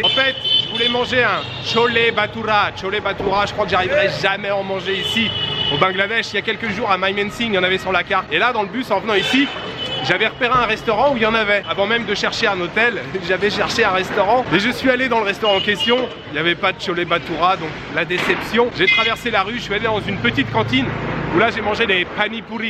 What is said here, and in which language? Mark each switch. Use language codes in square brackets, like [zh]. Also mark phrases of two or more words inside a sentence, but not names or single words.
[fr] En fait, je voulais manger un chole bhatura. Chole bhatura, je crois que j'arriverai jamais à en manger ici au Bangladesh. Il y a quelques jours à Mymensingh, il y en avait sur la carte. Et là, dans le bus, en venant ici, j'avais repéré un restaurant où il y en avait. Avant même de chercher un hôtel, j'avais cherché un restaurant. Et je suis allé dans le restaurant en question. Il n'y avait pas de chole bhatura, donc la déception. J'ai traversé la rue, je suis allé dans une petite cantine où là j'ai mangé des pani puri.